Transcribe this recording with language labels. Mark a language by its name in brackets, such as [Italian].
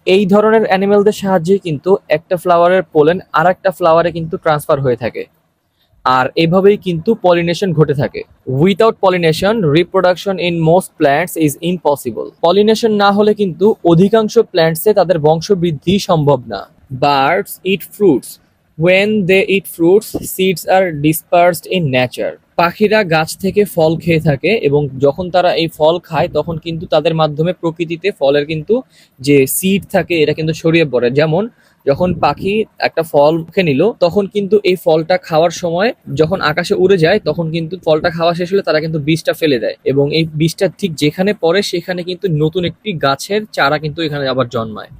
[Bangla] এই ধরনের অ্যানিমালদের সাহায্যে কিন্তু একটা ফ্লাওয়ারের পোলেন আর একটা ফ্লাওয়ারে কিন্তু ট্রান্সফার হয়ে থাকে। আর এভাবেই কিন্তু পলিনেশন ঘটে থাকে। [English] Without pollination reproduction in most plants is impossible. [Bangla] Pollination না হলে কিন্তু অধিকাংশ প্ল্যান্টসে তাদের বংশবৃদ্ধি সম্ভব না। [English] Birds eat fruits. When they eat fruits, seeds are dispersed in nature. [Bangla] পাখিরা গাছ থেকে ফল খেয়ে থাকে এবং যখন তারা এই ফল খায় তখন কিন্তু তাদের মাধ্যমে প্রকৃতিতে ফলের কিন্তু যে সিড থাকে এটা কিন্তু ছড়িয়ে পড়ে। যেমন যখন পাখি একটা ফল খেয়ে নিল তখন কিন্তু এই ফলটা খাওয়ার সময় যখন আকাশে উড়ে যায় তখন কিন্তু ফলটা খাওয়া শেষ হলে তারা কিন্তু বীজটা ফেলে দেয় এবং এই বীজটা ঠিক যেখানে পড়ে সেখানে কিন্তু নতুন একটি গাছের চারা কিন্তু এখানে আবার জন্মায়।